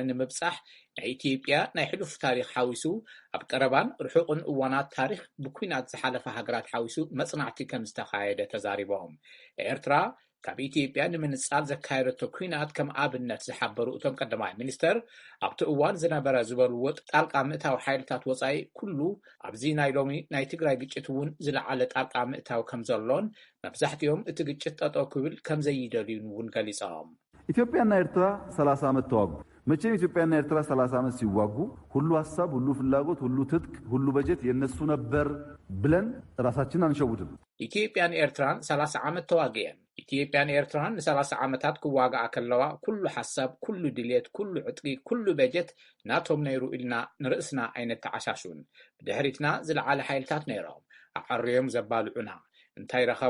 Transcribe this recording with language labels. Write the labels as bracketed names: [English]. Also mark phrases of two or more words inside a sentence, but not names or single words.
[Tigrinya] ንምብጻሕ ናይ ኢትዮጵያ ናይ ሕሉፍ ታሪክ ሓዊሱ ኣብ ቀረባን ርሑቕን እዋናት ታሪክ ብኩናት ዝሓለፈ ሃገራት ሓዊሱ መጽናዕቲ ከም ዝተኻየደ ተዛሪቦም ኤርትራ ካብ ኢትዮጵያ ንምንጻር ዘካየደቶ ኩናት ከም ኣብነት ዝሓበሩ እቶም ቀዳማይ ሚኒስተር ኣብቲ እዋን ዝነበረ ዝበልዎ ጣልቃ ምእታዊ ሓይልታት ወፃኢ ኩሉ ኣብዚ ናይ ሎሚ ናይ ትግራይ ግጭት እውን ዝለዓለ ጣልቃ ምእታዊ ከም ዘሎን መብዛሕትኦም እቲ ግጭት ጠጠው ክብል ከም ዘይደልዩን እውን ገሊፆም። [Amharic] ኢትዮጵያና ኤርትራ 30 ዓመት ተዋጉ። መቼም ኢትዮጵያና ኤርትራ 30 ዓመት ሲዋጉ ሁሉ ሐሳብ፣ ሁሉ ፍላጎት፣ ሁሉ ትጥቅ፣ ሁሉ በጀት የነሱ ነበር ብለን ራሳችንን አንሸውድም። [Tigrinya] ኢትዮጵያን ኤርትራን 30 ዓመት ተዋግየን። ኢትዮጵያን ኤርትራን ን30 ዓመታት ክዋጋኣ ከለዋ ኩሉ ሐሳብ፣ ኩሉ ድልየት፣ ኩሉ ዕጥቂ፣ ኩሉ በጀት ናቶም ነይሩ ኢልና ንርእስና ዓይነት ተዓሻሹን ብድሕሪትና ዝለዓለ ሓይልታት ነይሮም ኣዓርዮም ዘባልዑና እንታይ ረኸቡ?